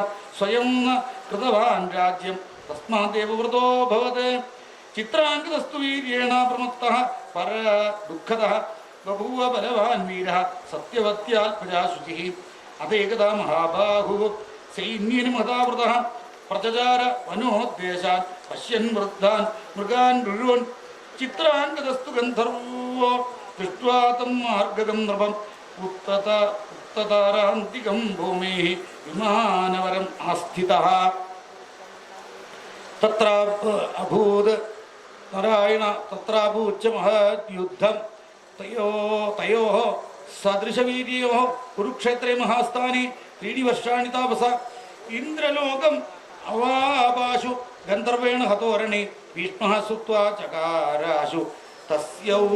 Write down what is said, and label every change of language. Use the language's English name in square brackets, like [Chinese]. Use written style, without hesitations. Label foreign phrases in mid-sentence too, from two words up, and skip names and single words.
[Sanskrit] स्वयं कृतवान् राज्यं तस्मादेव व्रतो भवत्. चित्राङ्गदस्तु वीर्येण प्रमत्तः पर दुःखतः. बभूव बलवान् वीरः सत्यवत्याल्पजा शुचिः. अत एकदा महाबाहुः सैन्येन महदावृतः പ്രചചാര വനോദ്ദേശാൻ പശ്യൻ വൃദ്ധാൻ മൃഗാൻ രുഴുവൻ ചിത്രാൻ ഗതസ്തു ഗന്ധർവോ ദൃഷ്ട്വാ തം മാർഗകം നൃപം ഉത്തതാരാന്തികം ഭൂമി വിമാനവരം ആസ്ഥിതഃ തത്ര അഭൂത് നാരായണ തത്രാഭൂച്ച മഹദ്യുദ്ധം തയോः സദൃശവീര്യോः കുരുക്ഷേത്രേ മഹാസ്ഥാനി 3 വർഷാണി താപസ ഇന്ദ്രലോകം അവാപാശു ഗന്ധർവേണ ഹതോരണി ഭീഷ്മഃ സുത്വാ ചകാരാശു തസ്യ